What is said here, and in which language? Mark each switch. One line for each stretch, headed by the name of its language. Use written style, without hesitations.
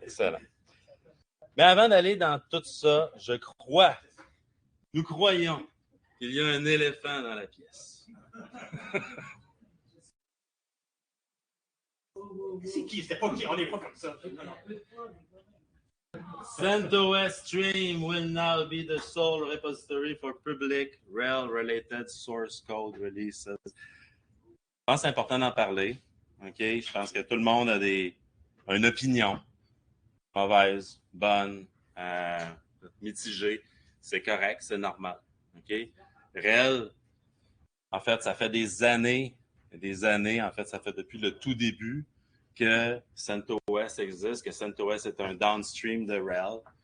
French: Excellent. Mais avant d'aller dans tout ça, nous croyons qu'il y a un éléphant dans la pièce. C'est qui? C'était pas qui? On n'est pas comme ça.
English: CentOS Stream will now be the sole repository for public RHEL-related source code releases.
French: Je pense que c'est important d'en parler. Okay? Je pense que tout le monde a une opinion. Mauvaise, bonne, mitigée. C'est correct, c'est normal. Okay? RHEL, en fait, ça fait des années, en fait, ça fait depuis le tout début que CentOS existe, que CentOS est un downstream de RHEL.